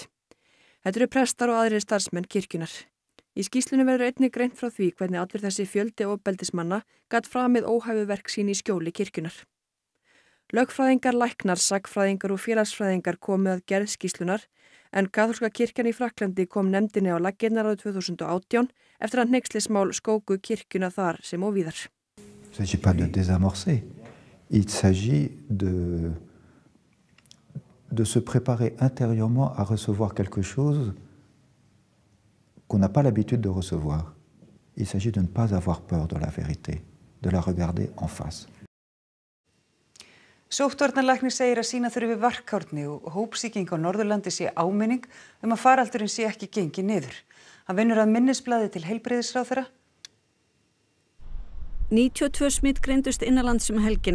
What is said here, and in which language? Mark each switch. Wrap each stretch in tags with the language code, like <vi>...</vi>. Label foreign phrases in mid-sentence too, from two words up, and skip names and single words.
<is>Þetta eru prestar og aðrir starfsmenn kirkjunnar. Í skýrslunni verður einnig greint frá því hvernig allir þessi fjöldi ofbeldismanna gat framið óhæfuverk sín í skjóli kirkjunnar. Lögfræðingar, læknar, sagnfræðingar og félagsfræðingar komu að gerð skýrslunnar en kaþólska kirkjan í Frakklandi kom nefndinni á laggirnar árið 2018 eftir að hneykslismál skóku kirkjuna þar sem og víðar.</is> <fr>Il ne s'agit pas de désamorcer. Il s'agit de se préparer intérieurement à recevoir quelque chose qu'on n'a pas l'habitude de recevoir. Il s'agit de ne pas avoir peur de la vérité, de la regarder en face.</fr> <is>Sóttvarnalæknir segir að sýna þurfi varkárni og hópsýking á Norðurlandi sé áminning að faraldurinn sé ekki gengið niður. Hann vinnur að minnisblaði til heilbrigðisráðherra. 92 smitt greindust innanlands helgina.</is>